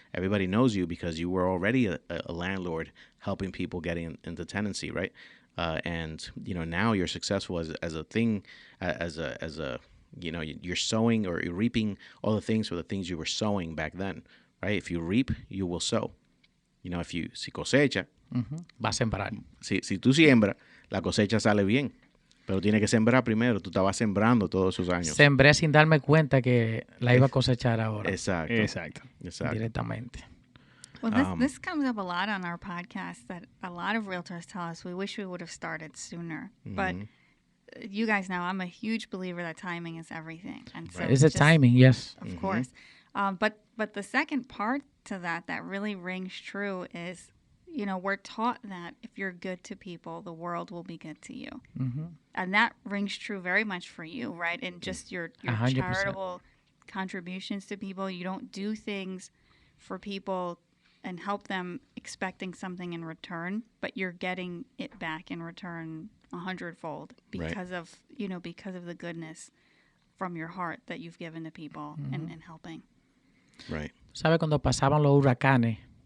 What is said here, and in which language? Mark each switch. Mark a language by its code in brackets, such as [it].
[en] Everybody knows you because you were already a landlord helping people getting into tenancy, right? And now you're successful as a thing, as a you're sowing, or you're reaping all the things for the things you were sowing back then, right? If you reap, you will sow. Si cosecha, [es] va a sembrar. Si tú siembras, la cosecha sale bien. Pero tiene que sembrar primero. Tú estabas sembrando todos esos años. Sembré sin darme cuenta que la iba a cosechar ahora. Exacto. Directamente. [en] Well, this comes up a lot on our podcast, that a lot of realtors tell us we wish we would have started sooner. Mm-hmm. But you guys know I'm a huge believer that timing is everything. And so it's timing, yes. Of course. But the second part to that really rings true is, we're taught that if you're good to people, the world will be good to you. Mm-hmm. And that rings true very much for you, right? And just your 100%. Charitable contributions to people. You don't do things for people and help them expecting something in return, but you're getting it back in return 100-fold because of the goodness from your heart that you've given to people and helping. Right. [es] ¿Sabe cuando pasaban los huracanes?